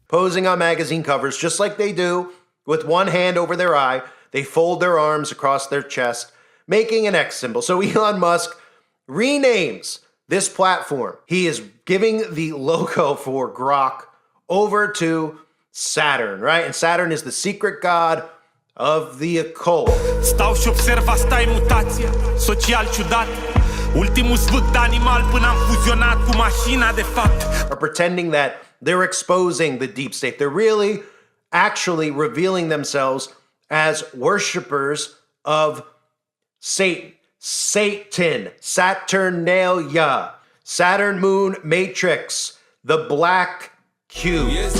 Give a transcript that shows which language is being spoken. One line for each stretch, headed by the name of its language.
English: Posing on magazine covers just like they do, with one hand over their eye. They fold their arms across their chest, making an X symbol. So Elon Musk renames this platform. He is giving the logo for Grok over to Saturn, right? And Saturn is the secret god of the occult.
Romanian: Stau și observ, asta e mutația, social ciudat. Ultimul zvâc de animal până am fuzionat cu mașina de fapt.
English: Are pretending that they're exposing the deep state. They're really actually revealing themselves as worshipers of Satan. Satan, Saturnalia, Saturn Moon Matrix, the Black Cube.